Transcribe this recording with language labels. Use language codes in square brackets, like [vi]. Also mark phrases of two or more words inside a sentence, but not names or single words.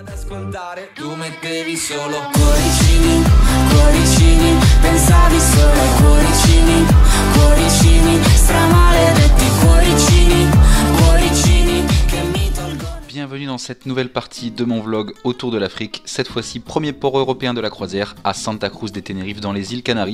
[it] ascoltare. Tu mettevi solo cuoricini, cuoricini, pensavi solo ai cuoricini, cuoricini, stramaledetti cuoricini, cuoricini che mi tolgono. [fr] Bienvenue dans cette nouvelle partie de mon vlog autour de l'Afrique, cette fois-ci premier port européen de la croisière à Santa Cruz de Tenerife dans les îles Canaries.